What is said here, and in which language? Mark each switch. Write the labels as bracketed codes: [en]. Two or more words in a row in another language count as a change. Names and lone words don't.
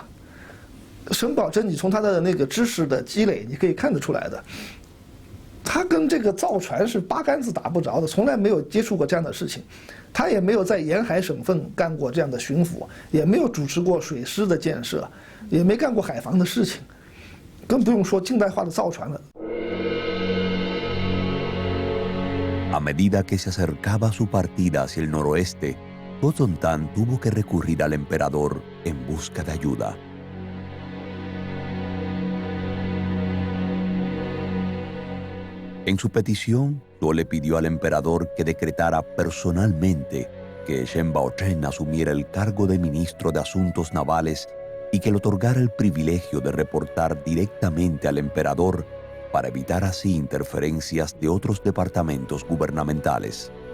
[zh] 沈葆桢，你从他的那个知识的积累，你可以看得出来的，他跟这个造船是八竿子打不着的，从来没有接触过这样的事情，他也没有在沿海省份干过这样的巡抚，也没有主持过水师的建设，也没干过海防的事情，更不用说近代化的造船了。 [es] A medida que se acercaba su partida hacia el noroeste, Tozontan tuvo que recurrir al emperador en busca de ayuda. En su petición, Tuo le pidió al emperador que decretara personalmente que Shen Baozhen asumiera el cargo de ministro de Asuntos Navales y que le otorgara el privilegio de reportar directamente al emperador para evitar así interferencias de otros departamentos gubernamentales.